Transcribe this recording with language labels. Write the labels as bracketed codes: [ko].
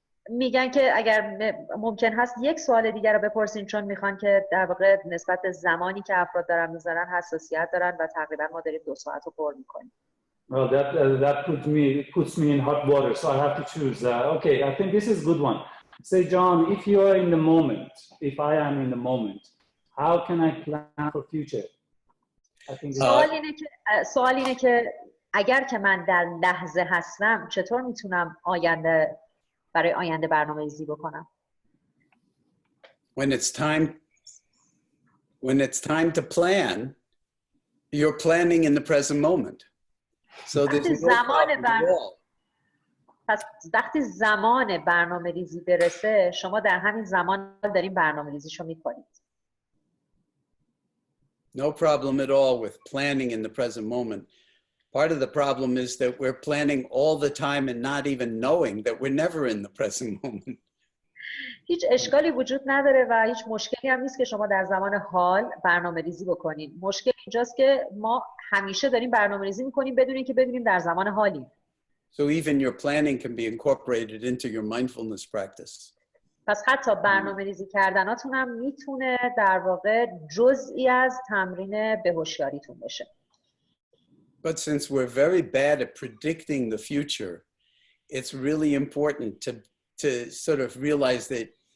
[fa] میگن که اگر ممکن هست یک سوال دیگر رو بپرسین چون میخوان که در واقع نسبت به زمانی که افراد دارن میذارن حساسیت دارن و تقریبا ما داریم 2 ساعت رو پر میکنیم. [en] Well, that puts me in hot water, so I have to choose. Okay, I think this is a good one. Say, John, if you are in the moment, if I am in the moment, how can I plan for future? I think [fa] سوال اینه که اگر که من در لحظه هستم چطور میتونم برای آینده برنامه‌ریزی بکنم؟ [en] When it's time to plan, you're planning in the present moment. So there's no problem at all. [fa] پس وقتی زمان برنامه‌ریزی برسه شما در همین زمان دارین برنامه‌ریزیشو میکنید. [en] No problem at all with planning in the present moment. Part of the problem is that we're planning all the time and not even knowing that we're never in the present moment. [fa] هیچ اشکالی وجود نداره و هیچ مشکلی هم نیست که شما در زمان حال برنامه‌ریزی بکنید. مشکل اینجاست که ما همیشه داریم برنامه‌ریزی میکنیم بدون اینکه بدونیم در زمان حالیم. [en] So even your planning can be incorporated into your mindfulness practice. [fa] پس حتی برنامه‌ریزی کردناتون هم میتونه در واقع جزئی از تمرین بهوشیاریتون بشه. [en] But since we're very bad at predicting the future, it's really important to sort of realize that